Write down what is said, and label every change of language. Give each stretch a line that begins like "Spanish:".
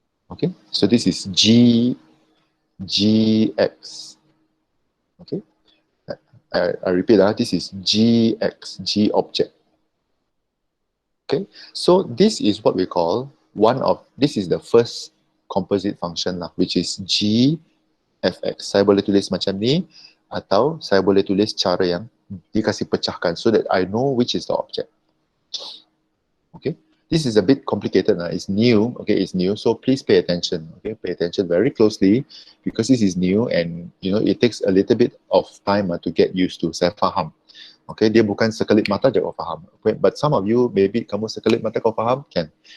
English: Okay, so this is gx. Okay, I repeat, this is gx, g object. Okay, so this is what we call this is the first composite function which is gfx.
Malay: Saya boleh tulis macam ni atau saya boleh tulis cara yang dikasih pecahkan
English: so that I know which is the object. Okay, this is a bit complicated. It's new. Okay, it's new. So please pay attention. Okay, pay attention very closely because this is new and it takes a little bit of time to get used to.
Malay: Saya faham. Okay, dia bukan sekelip mata je kau faham. Okay,
English: but some of you maybe
Malay: kamu sekelip mata kau faham can.